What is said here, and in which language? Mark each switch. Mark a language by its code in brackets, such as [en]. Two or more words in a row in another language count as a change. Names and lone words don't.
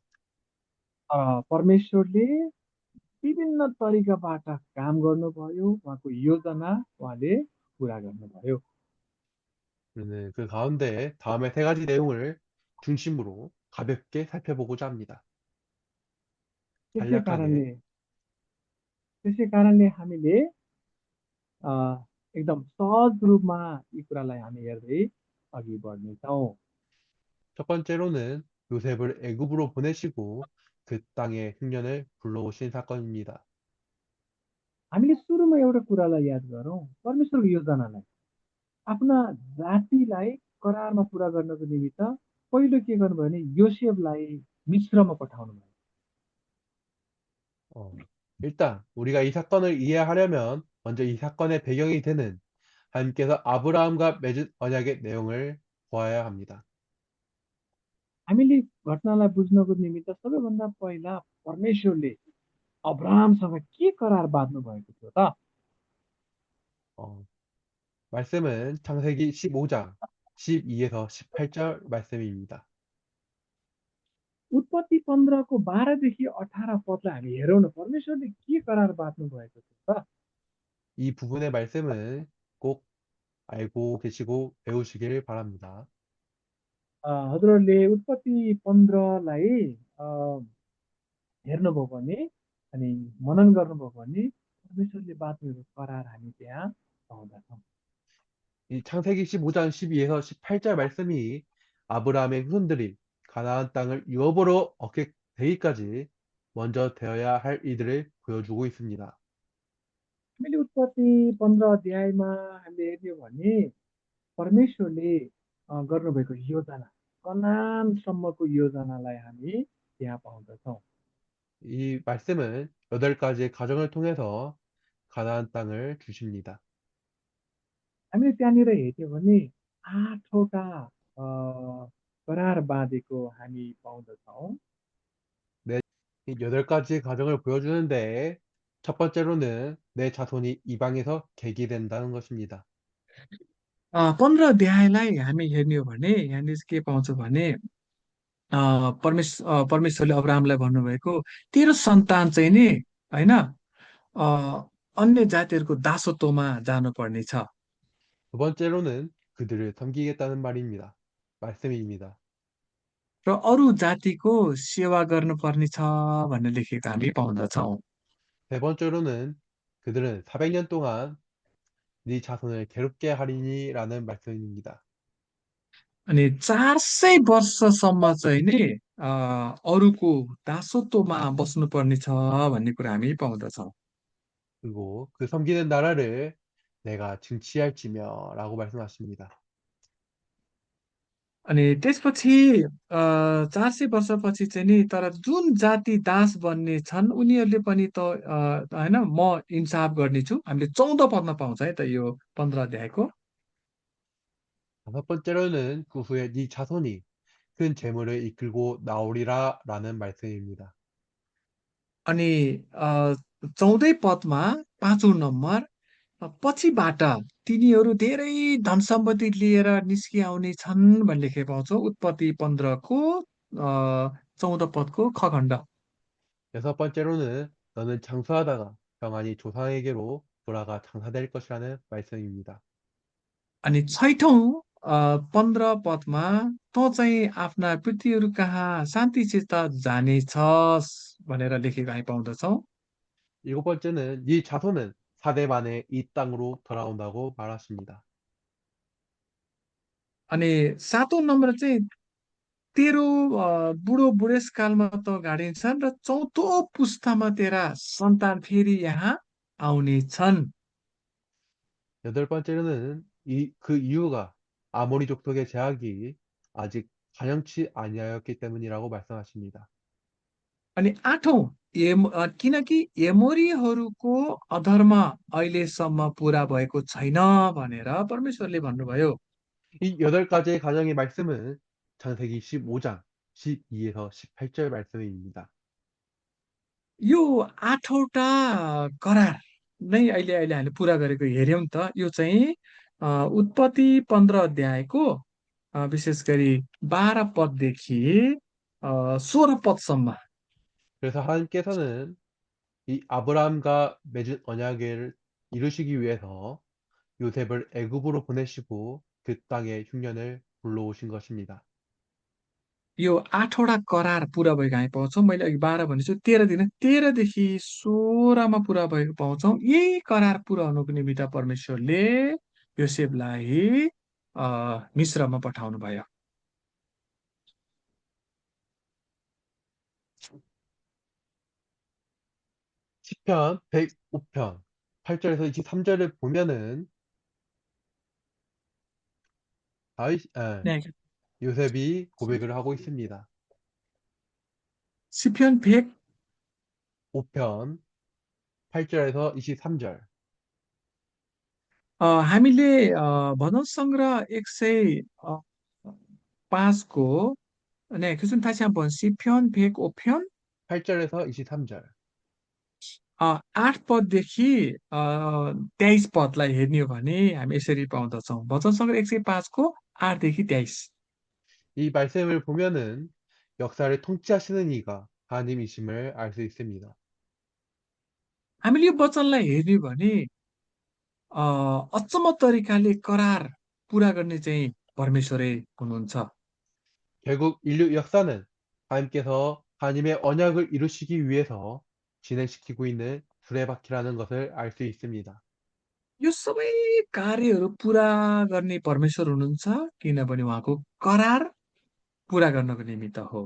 [ne] परमेश्वरले विभिन्न तरिकाबाट काम गर्नुभयो, उहाँको योजना उहाँले पुरा गर्नुभयो। [ko] 그 가운데 다음에 세 가지 내용을 중심으로 가볍게 살펴보고자 합니다. [ne] त्यसै [ko] 간략하게 [ne] कारणले त्यसै कारणले हामीले अ, एकदम सहज रूपमा यी कुरालाई हामी हेर्दै अघि बढ्नेछौँ। [ko] 첫 번째로는 요셉을 애굽으로 보내시고 그 땅에 흉년을 불러오신 사건입니다. [ne] हामीले सुरुमा एउटा कुरालाई याद गरौँ, परमेश्वरको योजनालाई आफ्ना जातिलाई करारमा पुरा गर्नको निमित्त पहिलो के गर्नुभयो भने योसेफलाई मिश्रमा पठाउनु भयो। [ko] 어, 일단 우리가 이 사건을 이해하려면 먼저 이 사건의 배경이 되는 하나님께서 아브라함과 맺은 언약의 내용을 보아야 합니다. [ne] हामीले घटनालाई बुझ्नको निमित्त सबैभन्दा पहिला परमेश्वरले अब्राहमसँग के करार बाँध्नु भएको थियो त? [ko] 어, 말씀은 창세기 15장 12에서 18절 말씀입니다. [ne] उत्पत्ति 15को 12देखि 18 पदलाई हामी हेरौँ न, परमेश्वरले के करार बाँध्नु भएको थियो त? [ko] 이 부분의 말씀을 꼭 알고 계시고 배우시길 바랍니다. [ne] हजुरहरूले उत्पत्ति 15लाई हेर्नुभयो भने अनि मनन गर्नुभयो भने परमेश्वरले बाँध्नुभएको करार हामी त्यहाँ पाउँदछौँ। [ko] 이 창세기 15장 12에서 18절 말씀이 아브라함의 후손들이 가나안 땅을 유업으로 얻게 되기까지 먼저 되어야 할 일들을 보여주고 있습니다. [ne] हामीले उत्पत्ति 15 अध्यायमा हामीले हेर्यौँ भने परमेश्वरले गर्नुभएको योजना, कनानसम्मको योजनालाई हामी त्यहाँ पाउँदछौँ। [ko] 이 말씀은 8가지의 과정을 통해서 가나안 땅을 주십니다. [ne] हामीले त्यहाँनिर हेऱ्यौँ भने 8वटा अ, करार बाँधेको हामी पाउँदछौँ। [ko] 내, 이 8가지의 과정을 보여주는데 첫 번째로는 내 자손이 이방에서 계기된다는 것입니다. [ne] 15 अध्यायलाई हामी हेर्ने हो भने यहाँनिर के पाउँछ भने परमेश्वरले अब्राहमलाई भन्नुभएको तेरो सन्तान चाहिँ नि होइन अन्य जातिहरूको दासत्वमा जानुपर्ने छ [ko] 두 번째로는 그들을 섬기겠다는 말입니다. 말씀입니다. [ne] र अरू जातिको सेवा गर्नुपर्ने छ भनेर लेखेको हामी पाउँदछौँ। [ko] 세 번째로는 그들은 400년 동안 네 자손을 괴롭게 하리니라는 말씀입니다. [ne] अनि 400 वर्षसम्म चाहिँ नि अरूको दासत्वमा बस्नुपर्ने छ भन्ने कुरा हामी पाउँदछौँ। [ko] 그리고 그 섬기는 나라를 내가 증치할지며 라고 말씀하십니다. [ne] अनि त्यसपछि 400 वर्षपछि चाहिँ नि तर जुन जाति दास बन्ने छन् उनीहरूले पनि त होइन म इन्साफ गर्नेछु, हामीले 14 पदमा पाउँछ है त यो 15 अध्यायको। [ko] 다섯 번째로는 그 후에 네 자손이 큰 재물을 이끌고 나오리라 라는 말씀입니다. [ne] अनि 14 पदमा 5औं नम्बर पछिबाट तिनीहरू धेरै धन सम्पत्ति लिएर निस्किआउने छन् भन्ने लेखेको पाउँछौँ उत्पत्ति 15को 14 पदको ख खण्ड। [ko] 여섯 번째로는 너는 장수하다가 평안히 조상에게로 돌아가 장사될 것이라는 말씀입니다. [ne] अनि छैठौँ 15 पदमा तँ चाहिँ आफ्ना पितृहरू कहाँ शान्तिसित जानेछस् भनेर लेखेको हामी पाउँदछौँ। [ko] 일곱 번째는 네 자손은 4대 만에 이 땅으로 돌아온다고 말하십니다. [ne] अनि 7औं नम्बर चाहिँ तेरो बुढो बुढेसकालमा त गाडिन्छन् र 4थो पुस्तामा तेरा सन्तान फेरि यहाँ आउनेछन्। [ko] 여덟 번째로는 그 이유가 아모리 족속의 제약이 아직 간영치 아니하였기 때문이라고 말씀하십니다. [ne] अनि 8औं किनकि एमोरीहरूको अधर्म अहिलेसम्म पुरा भएको छैन भनेर परमेश्वरले भन्नुभयो। [ko] 이 여덟 가지의 가정의 말씀은 창세기 15장 12에서 18절 말씀입니다. [ne] यो 8वटा करार नै अहिले अहिले हामीले पुरा गरेको हेऱ्यौँ त यो चाहिँ उत्पत्ति 15 अध्यायको विशेष गरी 12 पददेखि 16 पदसम्म। [ko] 그래서 하나님께서는 이 아브라함과 맺은 언약을 이루시기 위해서 요셉을 애굽으로 보내시고 그 땅에 흉년을 불러오신 것입니다. [ne] यो 8वटा करार पुरा भएको हामी पाउँछौँ। मैले अघि 12 भनेछु, 13 दिन, 13देखि 16मा पुरा भएको पाउँछौँ। यही करार पुरा हुनुको निमित्त परमेश्वरले योसेफलाई मिस्रमा पठाउनु भयो। [ko] 시편 105편 8절에서 23절을 보면은 네, 요셉이 고백을 하고 있습니다. 시편 100 5편 8절에서 23절. [ne] हामीले भजन सङ्ग्रह 105को [ko] 네, 교수님 다시 한번 시편 105편 8절에서 23절. [ne] 8 पददेखि 23 पदलाई हेर्ने हो भने हामी यसरी पाउँदछौँ। भजन सङ्ग्रह 105को 8देखि 23। [ko] 이 말씀을 보면은 역사를 통치하시는 이가 하나님이심을 알 수 있습니다. [ne] हामीले यो वचनलाई हेर्ने हो भने अचम्म तरिकाले करार पुरा गर्ने चाहिँ परमेश्वरै हुनुहुन्छ। [ko] 결국 인류 역사는 하나님께서 하나님의 언약을 이루시기 위해서 진행시키고 있는 수레바퀴라는 것을 알 수 있습니다. [ne] यो सबै कार्यहरू पुरा गर्ने परमेश्वर हुनुहुन्छ किनभने उहाँको करार पुरा गर्नको निमित्त हो।